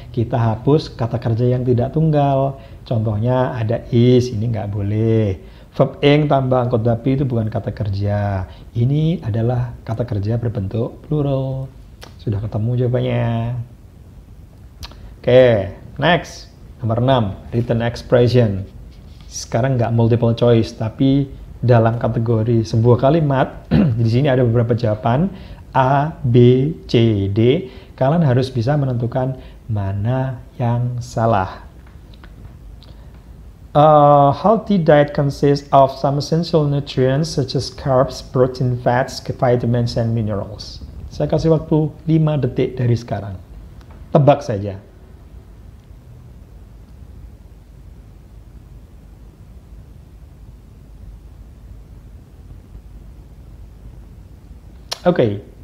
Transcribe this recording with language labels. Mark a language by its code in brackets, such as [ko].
[id] Kita hapus kata kerja yang tidak tunggal. Contohnya ada is, ini nggak boleh. Verb ing tambah angkot dapi itu bukan kata kerja. Ini adalah kata kerja berbentuk plural. Sudah ketemu jawabannya. [en] Oke, next. [id] Nomor 6, written expression. Sekarang nggak multiple choice, tapi dalam kategori sebuah kalimat, di sini ada beberapa jawaban, A, B, C, D. Kalian harus bisa menentukan mana yang salah. [en] Healthy diet consists of some essential nutrients such as carbs, protein, fats, vitamins, and minerals. [id] Saya kasih waktu 5 detik dari sekarang. Tebak saja. Oke.